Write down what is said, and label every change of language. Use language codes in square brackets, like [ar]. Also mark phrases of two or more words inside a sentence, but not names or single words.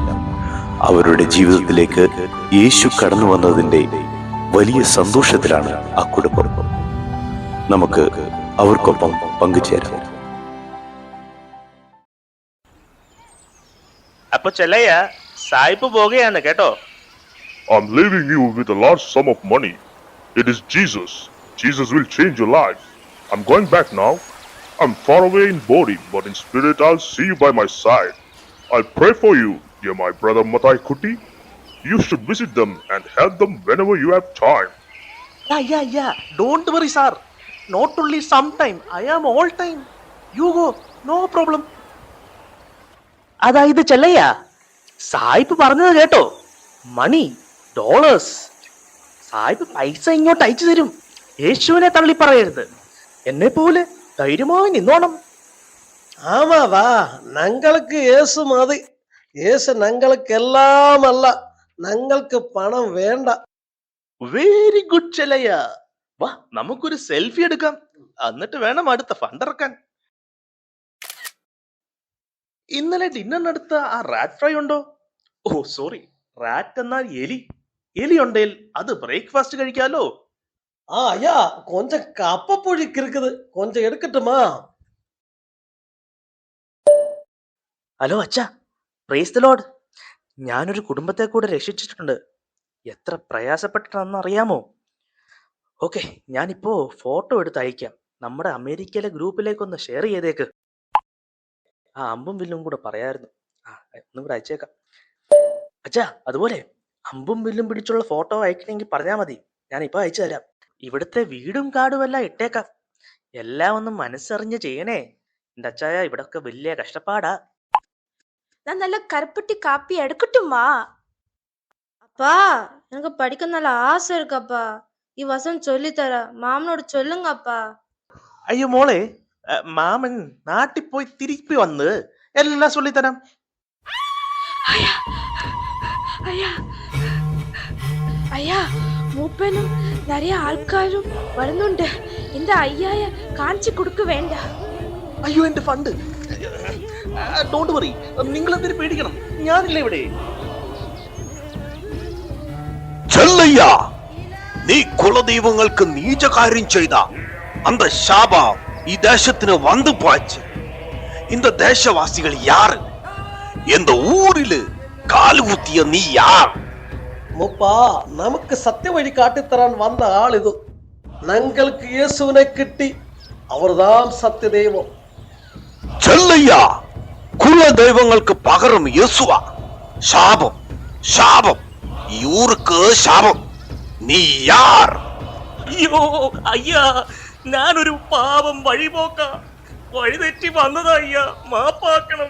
[ml] അവരുടെ ജീവിതത്തിലേക്ക് യേശു കടന്നു വന്നതിന്റെ വലിയ സന്തോഷത്തിലാണ് ആ കുടുംബം. നമുക്ക് അവർക്കൊപ്പം പങ്കുചേരാം. അപ്പൊ ചെല്ലയ്യ സായിപ്പ് പോകുകയാണ് കേട്ടോ. [en] I'm leaving you with a large sum of money. It is Jesus. Jesus will change your life. I'm going back now. I'm far away in body, but in spirit I'll see you by my side. I'll pray for you, dear my brother Matai Kuti. You should visit them and help them whenever you have time. Yeah. Don't worry, sir. Not only sometime. I am all time. You go. No problem. [ml] അതായത് ചെല്ലയ്യ സായിപ്പ് പറഞ്ഞത് കേട്ടോ. [en] money, dollars. [ml] സായിപ്പ് പൈസ ഇങ്ങോട്ട് അയച്ചു തരും. യേശുവിനെ തള്ളി പറയരുത്. എന്നെ പോലെ ധൈര്യമായി നിന്നോണം. [ta] ஆமாவா, நங்களுக்கு இயேசு மதி. இயேசு நங்களுக்கு எல்லாம் அல்ல, நங்களுக்கு பணம் வேண்டாം. [en] very good ചെല്ലയ്യ. [ml] വാ, നമുക്കൊരു സെൽഫി എടുക്കാം, എന്നിട്ട് വേണം അടുത്ത ഫണ്ട് ഇറക്കാൻ. ഇന്നലെ ഡിന്നറിനടുത്ത ആ [en] rat fry [ml] ഉണ്ടോ? [en] oh sorry, [ml] റാറ്റ് എന്നാൽ എലി. എലി ഉണ്ടെങ്കിൽ അത് ബ്രേക്ക്ഫാസ്റ്റ് കഴിക്കാലോ. [ta] ஐயா, கொஞ்சம் கப்பப்புழிக்கு இருக்குது, கொஞ்சம் எடுக்கட்டுமா? [ml] ഹലോ അച്ഛാ, [en] praise the Lord. [ml] ഞാനൊരു കുടുംബത്തെ കൂടെ രക്ഷിച്ചിട്ടുണ്ട്. എത്ര പ്രയാസപ്പെട്ടിട്ടാണെന്ന് അറിയാമോ? ഓക്കെ, ഞാനിപ്പോ ഫോട്ടോ എടുത്ത് അയക്കാം. നമ്മുടെ അമേരിക്കയിലെ ഗ്രൂപ്പിലേക്കൊന്ന് ഷെയർ ചെയ്തേക്ക്. ആ അമ്പും വില്ലും കൂടെ പറയായിരുന്നു. ഒന്നും കൂടെ അയച്ചേക്കാം. അച്ഛാ, അതുപോലെ അമ്പും വില്ലും പിടിച്ചുള്ള ഫോട്ടോ അയക്കണമെങ്കിൽ പറഞ്ഞാൽ മതി, ഞാനിപ്പോ അയച്ചു തരാം. ഇവിടുത്തെ വീടും കാടും എല്ലാം ഇട്ടേക്കാം. എല്ലാം ഒന്നും മനസ്സറിഞ്ഞ് ചെയ്യണേ. എന്റെ അച്ചായ, ഇവിടൊക്കെ വലിയ കഷ്ടപ്പാടാ. [ta] நான் நல்ல கருப்பட்டி காப்பி எடுக்கட்டுமா? அப்பா, எனக்கு படிக்க நல்ல ஆசை இருக்கப்பா. இவசம் சொல்லித்தர [ml] മാമനോട് ചൊല്ലുങ്ങപ്പാ. അയ്യോ മോളെ, മാമൻ നാട്ടിൽ പോയി തിരിപ്പി വന്ന് എല്ലാം ചൊല്ലിത്തരാം. [ta] ஐயா, மூப்பனும் நிறைய ஆட்காரும் വരുന്നുണ്ട്. இந்த ஐயாய [ml] കാണിച്ചു കൊടുക്ക വേണ്ട. അയ്യോ, എന്റെ ഫണ്ട്. [en] don't worry, [ml] നിങ്ങൾ എന്തിനു പേടിക്കണം, ഞാനില്ല ഇവിടെ. ചെല്ലയ്യ, നീ കുലദൈവങ്ങൾക്ക് നീചകാര്യം ചെയ്ത [ta] அந்த சாபம் [ml] ഈ ദേശത്തിന് വന്നു പോச்சு. [ta] இந்த தேசவாசிகள் யாரு? இந்த ஊரில் [ml] കാലുകുത്തിയ നീ [ta] யார்? முப்பா, நமக்கு சத்திய வழி காட்டித்தரான் வந்த ஆள் இது. [ml] ഞങ്ങൾക്ക് യേശുവിനെ കിട്ടി, [ta] அவர்தான் சத்திய தெய்வம். [ml] ചെല്ലയ്യ, കുലദൈവങ്ങൾക്ക് പകരം യേശുവാ. ശാപം, ശാപം, ഈ ഊർക്ക് ശാപം. [ta] நீ யார்? [ml] അയ്യോ അയ്യാ, ഞാനൊരു പാവം വഴിപോക്ക, വഴിതെറ്റി വന്നതാ അയ്യാ, മാപ്പാക്കണം.